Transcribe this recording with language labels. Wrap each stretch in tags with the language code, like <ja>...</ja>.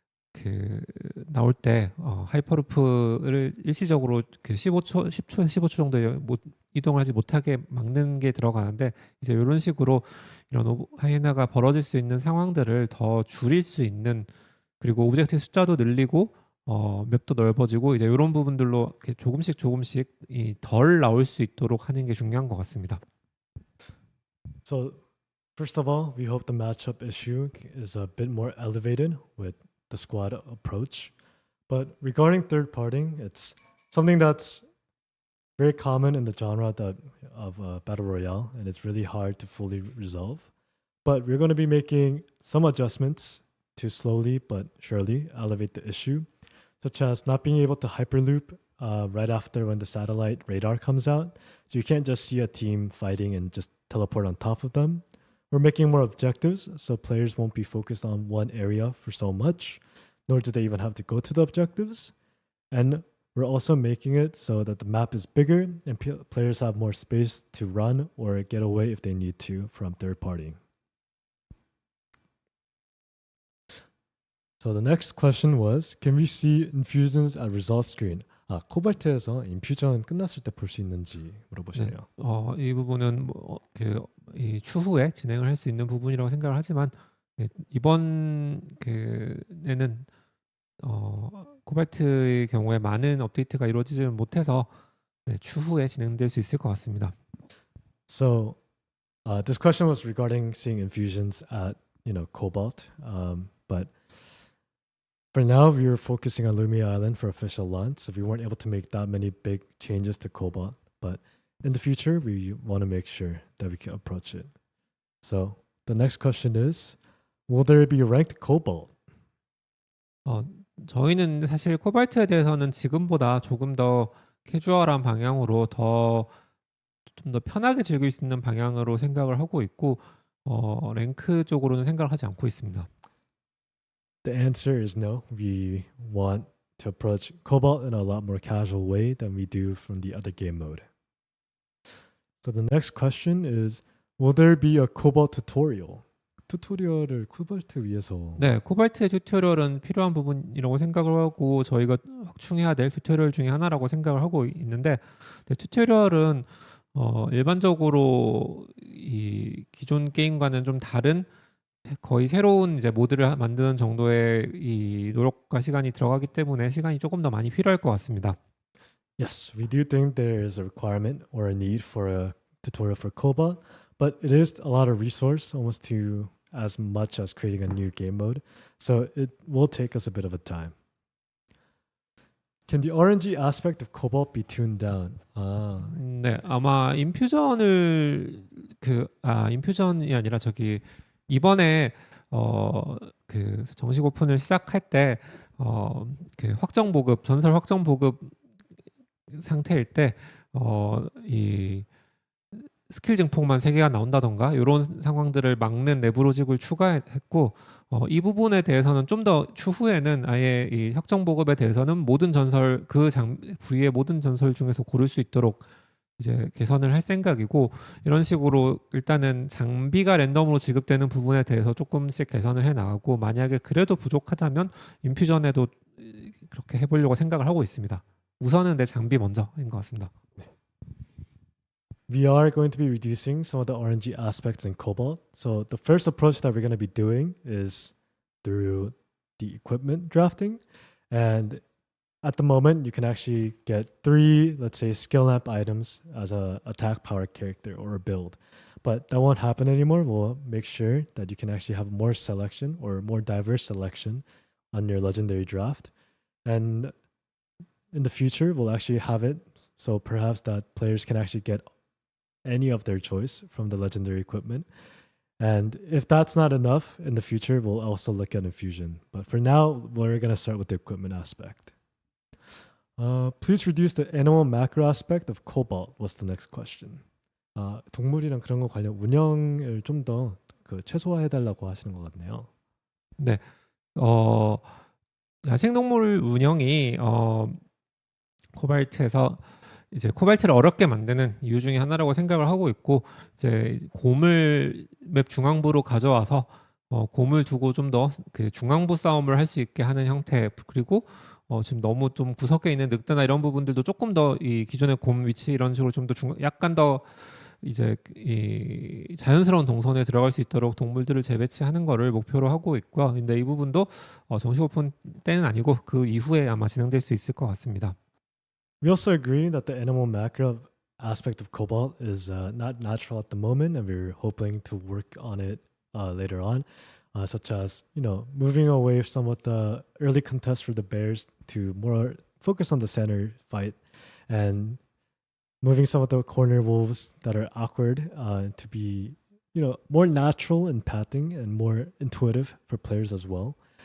<ko>그 나올 때 하이퍼루프를 일시적으로 그 15초 정도에 이동하지 못하게 막는 게 들어가는데, 이제 이런 식으로 이런 하이에나가 벌어질 수 있는 상황들을 더 줄일 수 있는, 그리고 오브젝트 숫자도 늘리고 맵도 넓어지고 이제 이런 부분들로 이렇게 조금씩 덜 나올 수 있도록 하는 게 중요한 것 같습니다.</ko> <en>So first of all, we hope the matchup issue is a bit more elevated with the squad approach. But regarding third partying, it's something that's very common in the genre of Battle Royale, and it's really hard to fully resolve. But we're going to be making some adjustments to slowly but surely elevate the issue, such as not being able to hyperloop right after when the satellite radar comes out. So you can't just see a team fighting and just teleport on top of them. We're making more objectives, so players won't be focused on one area for so much, nor do they even have to go to the objectives. And we're also making it so that the map is bigger and players have more space to run or get away if they need to from third party. So the next question was, can we see infusions at result screen?</en> <ko>코발트에서 인퓨전 끝났을 때 볼 수 있는지 물어보시네요. 이 부분은 이 추후에 진행을 할 수 있는 부분이라고 생각을 하지만, 이번 에는 코발트의 경우에 많은 업데이트가 이루어지지 못해서 추후에 진행될 수 있을 것 같습니다.</ko> <en>So this question was regarding seeing infusions at Cobalt, but for now we were focusing on Lumia Island for official launch, so we weren't able to make that many big changes to Cobalt. But in the future, we want to make sure that we can approach it. So the next question is, will there be ranked Cobalt?</en> <ko>저희는 사실 코발트에 대해서는 지금보다 조금 더 캐주얼한 방향으로 좀 더 편하게 즐길 수 있는 방향으로 생각을 하고 있고, 랭크 쪽으로는 생각을 하지 않고 있습니다.</ko> <en>The answer is no. We want to approach Cobalt in a lot more casual way than we do from the other game mode. So the next question is, Will there be a Cobalt tutorial?</en> <ko>튜토리얼을 코발트 위해서 네, 코발트의 튜토리얼은 필요한 부분이라고 생각을 하고 저희가 확충해야 될 튜토리얼 중에 하나라고 생각을 하고 있는데 네, 튜토리얼은 일반적으로 이 기존 게임과는 좀 다른 거의 새로운 이제 모드를 만드는 정도의 이 노력과 시간이 들어가기 때문에 시간이 조금 더 많이 필요할 것 같습니다.</ko> <en>Yes, we do think there is a requirement or a need for a tutorial for Cobalt, but it is a lot of resource, almost to as much as creating a new game mode. So it will take us a bit of a time. Can the RNG aspect of Cobalt be tuned down?</en> <ko>네, 아마 인퓨전이 아니라 저기 이번에 그 정식 오픈을 시작할 때 그 확정 보급 전설 확정 보급 상태일 때 이 스킬 증폭만 3개가 나온다던가 이런 상황들을 막는 내부 로직을 추가했고 이 부분에 대해서는 좀 더 추후에는 아예 이 확정 보급에 대해서는 모든 전설 부위의 모든 전설 중에서 고를 수 있도록 이제 개선을 할 생각이고 이런 식으로 일단은 장비가 랜덤으로 지급되는 부분에 대해서 조금씩 개선을 해 나가고 만약에 그래도 부족하다면 인퓨전에도 그렇게 해보려고 생각을 하고 있습니다. 우선은 내 장비 먼저인 것 같습니다.</ko> <en>We are going to be reducing some of the RNG aspects in Cobalt. So the first approach that we're going to be doing is through the equipment drafting. And at the moment, you can actually get 3, let's say, skill lamp items as a attack power character or a build. But that won't happen anymore. We'll make sure that you can actually have more selection or more diverse selection on your legendary draft. And in the future, we'll actually have it so perhaps that players can actually get any of their choice from the legendary equipment. And if that's not enough, in the future, we'll also look at infusion. But for now, we're going to start with the equipment aspect. Please reduce the animal macro aspect of Cobalt was the next question.</en> <ko>동물이랑 그런 거 관련 운영을 좀 더 최소화해달라고 하시는 것 같네요. 네, 야생동물 운영이 코발트에서 이제 코발트를 어렵게 만드는 이유 중에 하나라고 생각을 하고 있고 이제 곰을 맵 중앙부로 가져와서 곰을 두고 좀 더 그 중앙부 싸움을 할 수 있게 하는 형태 그리고 지금 너무 좀 구석에 있는 늑대나 이런 부분들도 조금 더 이 기존의 곰 위치 이런 식으로 좀 더 약간 더 이제 이 자연스러운 동선에 들어갈 수 있도록 동물들을 재배치하는 거를 목표로 하고 있고요. 근데 이 부분도 정식 오픈 때는 아니고 그 이후에 아마 진행될 수 있을 것 같습니다.</ko> <en>We also agree that the animal macro aspect of Cobalt is not natural at the moment, and we're hoping to work on it later on, such as moving away from what the early contest for the bears to more focus on the center fight, and moving some of the corner wolves that are awkward to be more natural in pathing and more intuitive for players as well.</en>